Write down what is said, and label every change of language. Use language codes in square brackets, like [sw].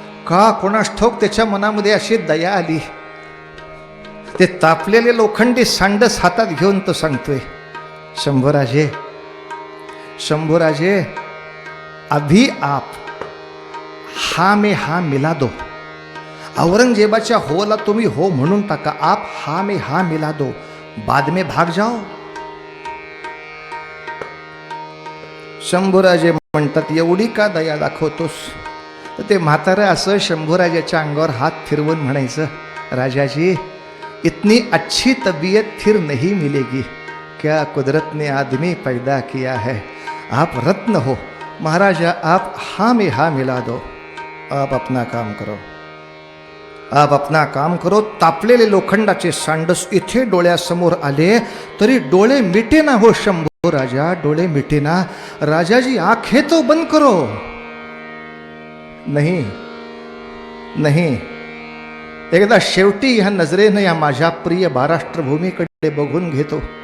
[mr] का कोणास ठाऊक त्याच्या मनामध्ये अशी दया आली. ते तापलेले लोखंडी सांडस हातात घेऊन तो सांगतोय, शंभूराजे शंभूराजे, [hi] अभी आप हा में हा मिला दो. [mr] औरंगजेबाच्या होला तुम्ही हो म्हणून टाका. [hi] आप हा में हा मिला दो, बाद में भाग जाओ. [mr] शंभूराजे म्हणतात, एवढी का दया दाखवतोस? तर ते म्हातारं असं शंभूराजाच्या अंगावर हात फिरवून म्हणायचं, [hi] राजाजी इतनी अच्छी तबीयत फिर नहीं मिलेगी. क्या कुदरत ने आदमी पैदा किया है. आप रत्न हो महाराजा, आप हाँ में हाँ मिला दो. आप अपना काम करो, आप अपना काम करो. [mr] तापलेले लोखंडाचे सांडस इथे डोळ्यासमोर आले तरी डोळे मिटे ना हो शंभू राजा, डोळे मिटे ना. [hi] राजाजी आंखें तो बंद करो. नहीं नहीं, [mr] एकदा शेवटी ह्या नजरेनं या माझ्या प्रिय महाराष्ट्रभूमीकडे बघून घेतो.